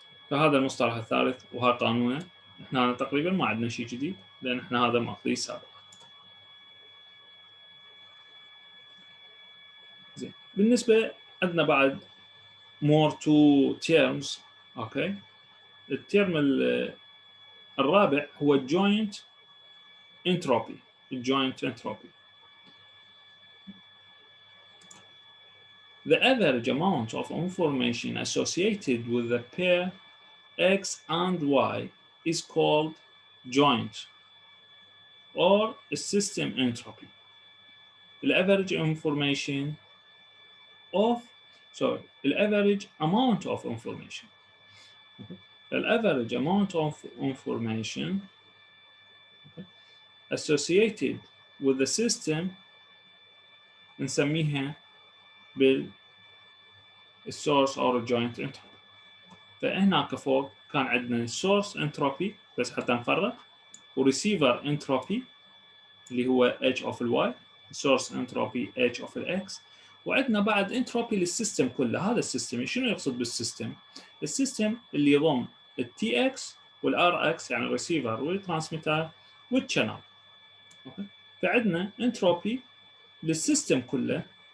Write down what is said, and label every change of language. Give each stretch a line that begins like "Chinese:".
Arabic: فهذا المصطلح الثالث وهذا قانونه. احنا تقريبا ما عندنا شيء جديد لان احنا هذا ماخذيه سابقا. زين، بالنسبه عندنا بعد
English: more two terms.
Arabic: اوكي، الترم الرابع هو joint entropy.
English: joint entropy the average amount of information associated with the pair x and y is called joint or system entropy. The average information of the average amount of information. The average amount of information associated with the system
Arabic: نسميها
English: بالsource or joint entropy.
Arabic: فهناك فوق كان عندنا source entropy بس حتى نفرق، وريسيفر entropy اللي هو h of y، source entropy h of x، وعندنا بعد entropy للسيستم كله. هذا السيستم شنو يقصد بالسيستم؟ السيستم اللي يضم التي اكس والار اكس يعني الريسيفر والترانسميتر والشانل. فعندنا entropy للسيستم كله